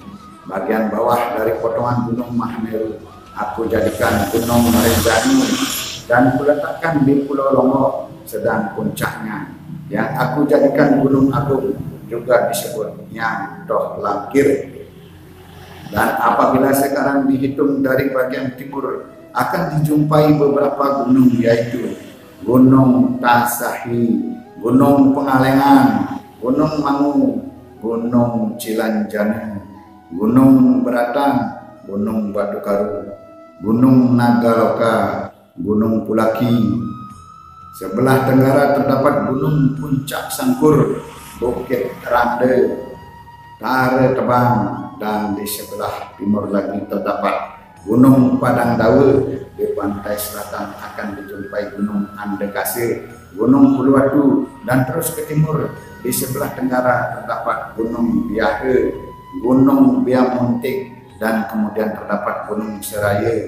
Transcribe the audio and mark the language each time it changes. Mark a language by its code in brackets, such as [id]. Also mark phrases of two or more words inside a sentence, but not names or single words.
[id] Bagian bawah dari potongan Gunung Mahameru aku jadikan Gunung Rinjani dan kuletakkan di Pulau Lombok, sedang puncaknya yang aku jadikan Gunung Agung juga disebut Yang Doh Langkir. Dan apabila sekarang dihitung dari bagian timur, akan dijumpai beberapa gunung, yaitu Gunung Tasahi, Gunung Pengalengan, Gunung Mangu, Gunung Cilanjane, Gunung Beratang, Gunung Batu Karu, Gunung Nagaloka, Gunung Pulaki. Sebelah tenggara terdapat Gunung Puncak Sangkur, Bukit Rande, Tare Tebang, dan di sebelah timur lagi terdapat Gunung Padang Dawe. Di pantai selatan akan dijumpai Gunung Andekase, Gunung Uluwatu, dan terus ke timur di sebelah tenggara terdapat Gunung Biahe, Gunung Biamuntik, dan kemudian terdapat Gunung Seraya.